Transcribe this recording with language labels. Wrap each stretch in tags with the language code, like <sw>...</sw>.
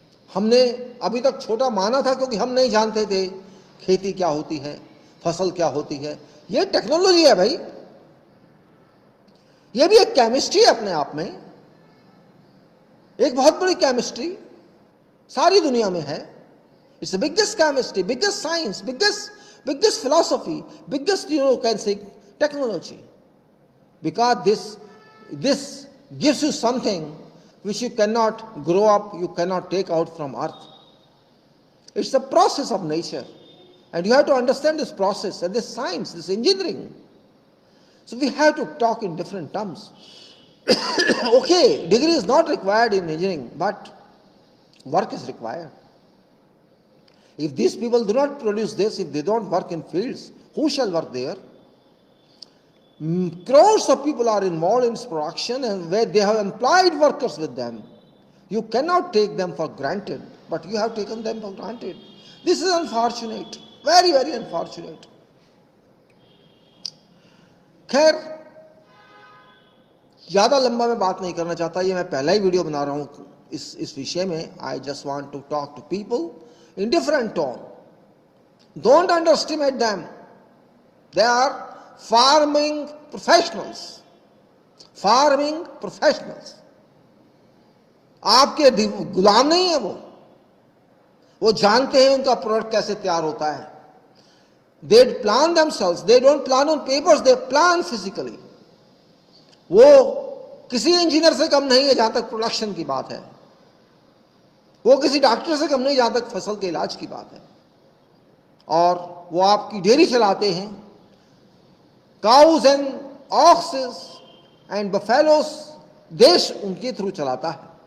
<hi>हमने अभी तक छोटा माना था क्योंकि हम नहीं जानते थे खेती क्या होती है, फसल क्या होती है। ये टेक्नोलॉजी है भाई, ये भी एक केमिस्ट्री है अपने आप में, एक बहुत बड़ी केमिस्ट्री सारी दुनिया में है।</hi> <en>It's the biggest chemistry, biggest science, biggest philosophy, biggest, can say technology. Because this gives you something which you cannot grow up, you cannot take out from earth. It's a process of nature. And you have to understand this process and this science, this engineering. So we have to talk in different terms. Okay, degree is not required in engineering, but work is required. If these people do not produce this, if they don't work in fields, who shall work there? Crores of people are involved in this production and where they have employed workers with them. You cannot take them for granted, but you have taken them for granted. This is unfortunate, very, very unfortunate.</en> <hi>खैर, ज़्यादा लंबा मैं बात नहीं करना चाहता, ये मैं पहला ही वीडियो बना रहा हूँ इस विषय में.</hi> <en>I just want to talk to people in different tone. Don't underestimate them. They are farming professionals. Farming professionals.</en> <hi>आपके गुलाम नहीं है वो जानते हैं उनका प्रोडक्ट कैसे तैयार होता है.</hi> <en>They plan themselves. They don't plan on papers, they plan physically.</en> <hi>वो किसी इंजीनियर से कम नहीं है जहां तक प्रोडक्शन की बात है, वो किसी डॉक्टर से कम नहीं जहां तक फसल के इलाज की बात है। और वो आपकी डेयरी चलाते हैं,</hi> <en>cows and oxes and buffaloes</en> <hi>देश उनके थ्रू चलाता है।</hi>